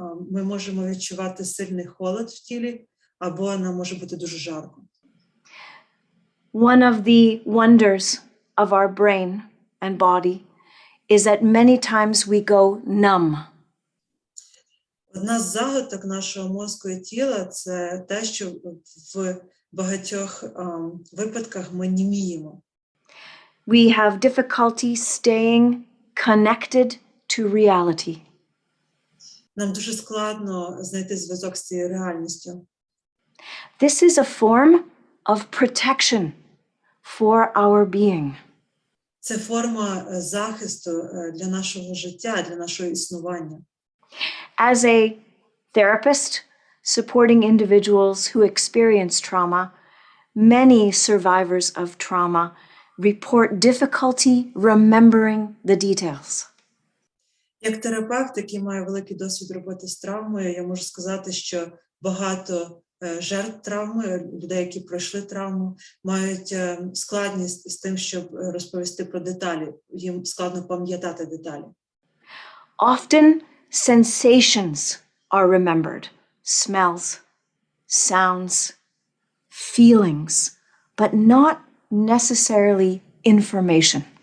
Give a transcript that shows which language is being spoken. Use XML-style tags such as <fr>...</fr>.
<uk>Ми можемо відчувати сильний холод в тілі, або нам може бути дуже жарко.</uk> <en>One of the wonders of our brain and body is that many times we go numb.</en> <uk>Одна з загадок нашого мозку і тіла – це те, що в багатьох випадках ми німіємо.</uk> <en>We have difficulty staying connected to reality.</en> <uk>Нам дуже складно знайти зв'язок з цією реальністю.</uk> <en>This is a form of protection for our being.</en> <uk>Це форма захисту для нашого життя, для нашого існування.</uk> <en>As a therapist supporting individuals who experience trauma, many survivors of trauma report difficulty remembering the details.</en> <uk>Як терапевт, який має великий досвід роботи з травмою, я можу сказати, що багато жертв травми, людей, які пройшли травму, мають складність з тим, щоб розповісти про деталі. Їм складно пам'ятати деталі.</uk> <en>Often sensations are remembered, smells, sounds, feelings, but not necessarily information.</en>